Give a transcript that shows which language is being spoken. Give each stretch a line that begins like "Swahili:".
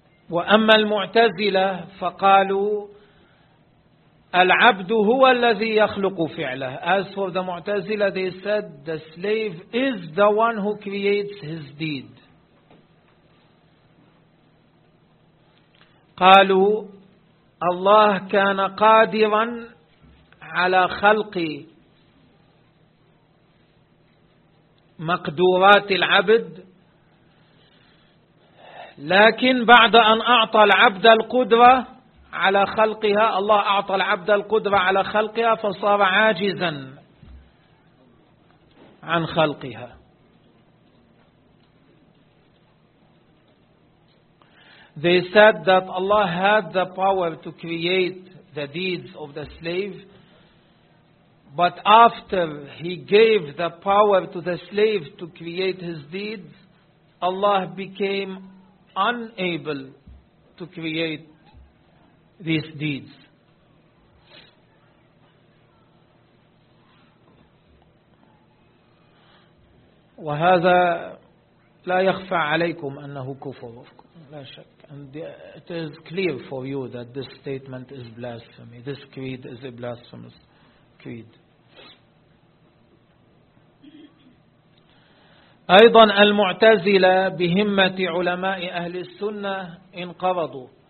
Arabic: وَأَمَّا الْمُعْتَزِلَةِ فَقَالُوا الْعَبْدُ هُوَ الَّذِي يَخْلُقُ فِعْلَهِ.
English: As for the Mu'tazila, they said the slave is the one who creates his deed.
Arabic: قالوا الله كان قادرا على خلق مقدورات العبد لكن بعد أن أعطى العبد القدرة على خلقها, الله أعطى العبد القدرة على خلقها فصار عاجزا عن خلقها.
English: They said that Allah had the power to create the deeds of the slave, but after He gave the power to the slave to create his deeds, Allah became unable to create these deeds.
Arabic: وهذا لا يخفى عليكم أنه كفر. لا شك.
English: And it is clear for you that this statement is blasphemy. This creed is a blasphemous creed.
Arabic: أيضا المعتزلة بهمة علماء أهل السنة انقرضوا.